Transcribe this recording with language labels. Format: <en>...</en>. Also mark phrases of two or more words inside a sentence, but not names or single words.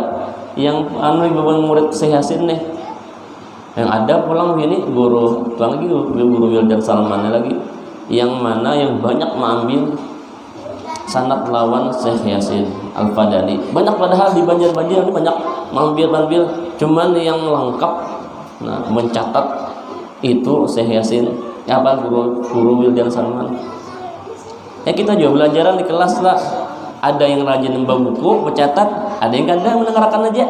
<bjn>Yang anu beban murid Syekh Yasin nih. Yang ada pulang gini guru Wildan Salman lagi. Yang mana yang banyak mengambil sanad lawan Syekh Yasin Al-Fadani. Banyak padahal di Banjar-Banjar ini banyak mengambil.</bjn> <id>Cuman yang lengkap mencatat itu Syekh Yasin guru Wildan Salman.</id> <bjn>Ya kita juga belajaran di kelas lah. Ada yang rajin membawa buku, mencatat, ada yang kadang mendengarkan aja.</bjn>